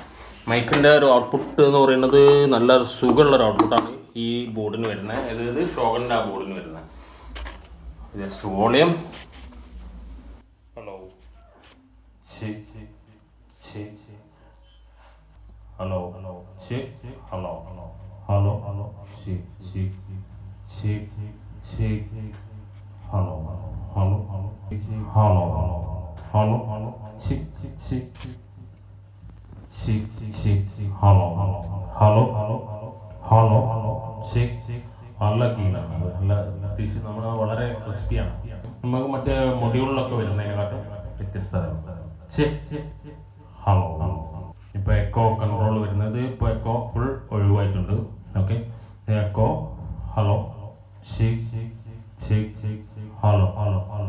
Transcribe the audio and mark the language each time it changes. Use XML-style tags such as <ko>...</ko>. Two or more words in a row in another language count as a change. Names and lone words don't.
<ml>മൈക്കിൻ്റെ ഒരു ഔട്ട്പുട്ട് എന്ന് പറയുന്നത് നല്ല സുഖമുള്ളൊരു ഔട്ട്പുട്ടാണ് ഈ ബോർഡിന് വരുന്നത്. അതായത് ഷോഗൻ്റെ ആ ബോർഡിന് വരുന്നത്.</ml> <en>just volume, hello hello hello hello hello hello check check check check hello hello hello hello hello hello check check check check check hello hello hello hello hello check</en> <ml>നല്ല കീലാണ്, നല്ല അത്യാവശ്യം നമ്മൾ വളരെ ക്രിസ്പിയാണ്. നമുക്ക് മറ്റേ മൊഡ്യൂളിലൊക്കെ വരുന്നതിനെക്കാട്ടും വ്യത്യസ്തത.</ml> <en>hello hello.</en> <ml>ഇപ്പോൾ</ml> <en>echo control</en> <ml>വരുന്നത്, ഇപ്പോൾ എക്കോ ഫുൾ ഒഴിവായിട്ടുണ്ട്.</ml> <en>okay, echo hello hello hello hello.</en>